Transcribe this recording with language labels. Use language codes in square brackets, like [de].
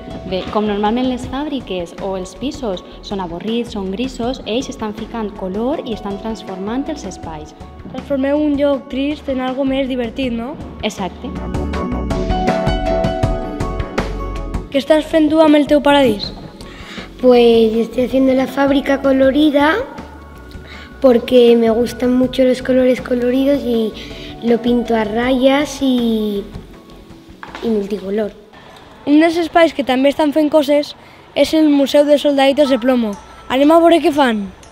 [ca] Bé, com normalment les fàbriques o els pisos són avorrits, són grisos, ells estan ficant color i estan transformant els espais. Transformeu un lloc trist en algo més divertit, no? Exacte. [es] ¿Qué estás [ca] fent tú amb el teu paradís? [es] Pues estoy haciendo la fábrica colorida porque me gustan mucho los colores coloridos y lo pinto a rayas y multicolor. [ca] Un dels espais que també estan fent coses és el Museu de Soldaditos de Plomo. Anem a veure què fan.